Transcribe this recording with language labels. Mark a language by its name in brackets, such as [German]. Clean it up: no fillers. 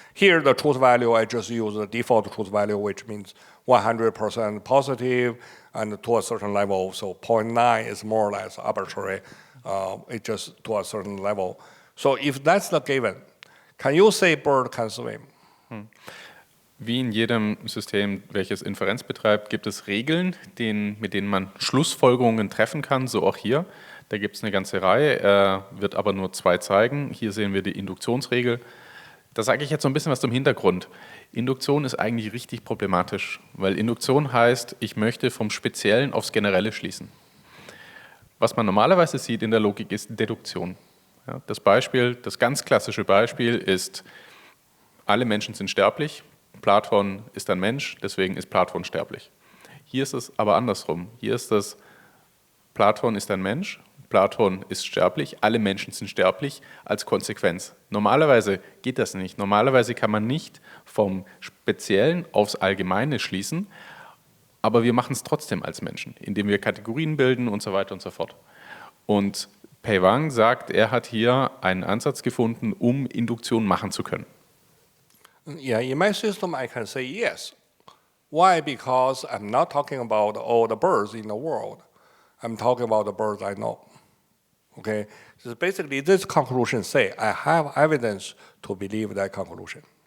[English] Here the truth value, I just use the default truth value, which means 100% positive, and to a certain level, so 0.9 is more or less arbitrary, it's just to a certain level. So if that's the given, can you say bird can swim? [German] Wie in jedem System, welches Inferenz betreibt, gibt es Regeln, mit denen man Schlussfolgerungen treffen kann, so auch hier. Da gibt es eine ganze Reihe, er wird aber nur 2 zeigen. Hier sehen wir die Induktionsregel. Da sage ich jetzt so ein bisschen was zum Hintergrund. Induktion ist eigentlich richtig problematisch, weil Induktion heißt, ich möchte vom Speziellen aufs Generelle schließen. Was man normalerweise sieht in der Logik ist Deduktion. Ja, das ganz klassische Beispiel ist, alle Menschen sind sterblich, Platon ist ein Mensch, deswegen ist Platon sterblich. Hier ist es aber andersrum. Hier ist es, Platon ist ein Mensch, Platon ist sterblich, alle Menschen sind sterblich als Konsequenz. Normalerweise geht das nicht. Normalerweise kann man nicht vom Speziellen aufs Allgemeine schließen, aber wir machen es trotzdem als Menschen, indem wir Kategorien bilden und so weiter und so fort. Und Pei Wang sagt, er hat hier einen Ansatz gefunden, um Induktion machen zu können. [English] Yeah, in my system, I can say yes. Why? Because I'm not talking about all the birds in the world. I'm talking about the birds I know. Okay, so basically this conclusion say I have evidence to believe that conclusion.